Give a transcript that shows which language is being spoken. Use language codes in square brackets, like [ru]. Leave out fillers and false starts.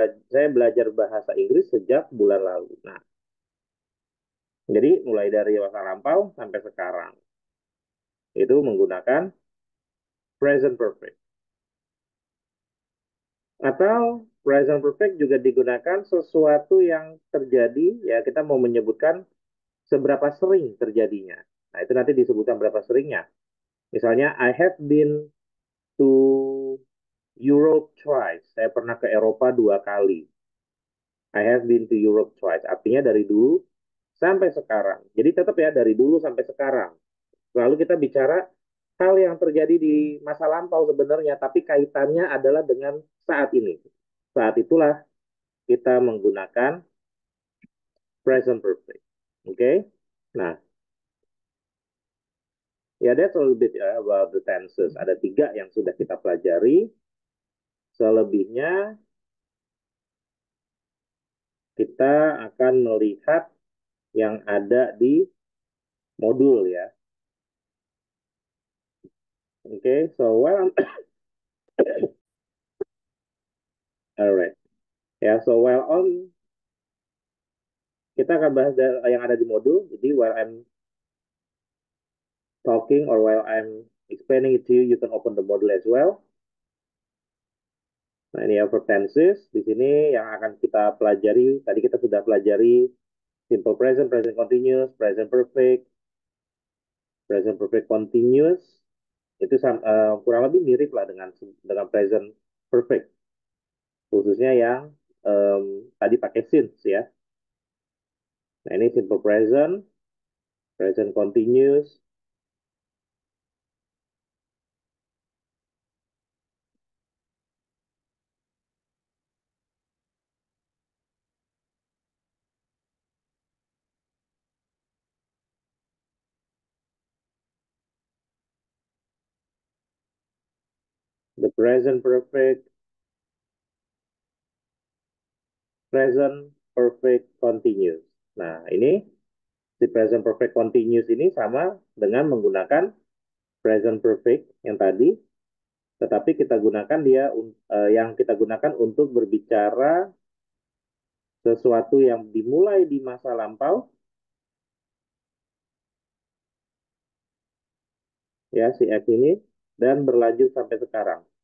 [id] Saya belajar bahasa Inggris sejak bulan lalu. Nah, jadi mulai dari masa lampau sampai sekarang itu menggunakan present perfect. Atau present perfect juga digunakan sesuatu yang terjadi, ya kita mau menyebutkan seberapa sering terjadinya. Nah, itu nanti disebutkan berapa seringnya. [en] Misalnya, I have been to Europe twice. [id] Saya pernah ke Eropa 2 kali. [en] I have been to Europe twice. [id] Artinya dari dulu sampai sekarang. Jadi tetap ya dari dulu sampai sekarang. Lalu kita bicara hal yang terjadi di masa lampau sebenarnya, tapi kaitannya adalah dengan saat ini. Saat itulah kita menggunakan present perfect. Oke? Okay? [en] Nah, ya that's a little bit about the tenses. [id] Ada 3 yang sudah kita pelajari. Selebihnya kita akan melihat yang ada di modul ya. [en] Oke, okay? So while alright. [id] Ya, [en] so while on [id] kita akan bahas yang ada di modul. [en] Jadi while I'm talking or while I'm explaining it to you, you can open the module as well. [id] Nah, ini ya verb tenses. Di sini yang akan kita pelajari, tadi kita sudah pelajari simple present, present continuous, present perfect continuous. Itu kurang lebih mirip lah dengan present perfect. Khususnya yang tadi pakai since ya. Nah, ini simple present, present continuous, the present perfect, present perfect continuous. Nah, ini si present perfect continuous ini sama dengan menggunakan present perfect yang tadi, tetapi kita gunakan yang kita gunakan untuk berbicara sesuatu yang dimulai di masa lampau, ya si F ini, dan berlanjut sampai sekarang.